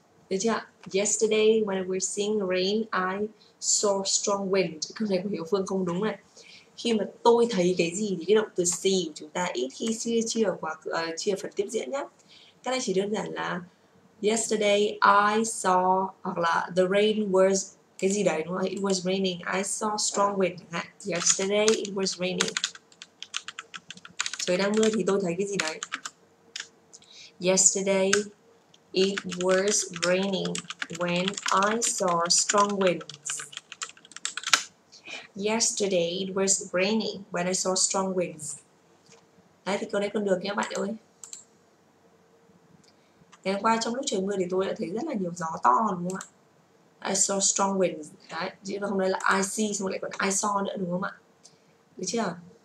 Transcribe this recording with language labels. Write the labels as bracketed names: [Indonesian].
[Vietnamese] Được chưa? [English] Yesterday when we were seeing rain, I saw strong wind. [Vietnamese] Câu này của Hiếu Phương không đúng này. Khi mà tôi thấy cái gì thì cái động từ see của chúng ta ít khi chia phần tiếp diễn nhé. Cái này chỉ đơn giản là [English] yesterday I saw, [Vietnamese] hoặc là [English] the rain was [Vietnamese] cái gì đấy, đúng không? [English] It was raining. I saw strong wind. Yesterday it was raining. Trời đang mưa thì tôi thấy cái gì đấy. Yesterday it was raining when I saw strong winds. Yesterday it was raining when I saw strong winds. [Vietnamese] Đấy thì câu đấy còn được nha bạn ơi. Ngày hôm qua trong lúc trời mưa thì tôi đã thấy rất là nhiều gió to, đúng không ạ? [English] I saw strong winds. [Vietnamese] Đấy, chứ không nói là [English] I see [Vietnamese] xong lại còn [English] I saw [Vietnamese] nữa, đúng không ạ? Được chưa?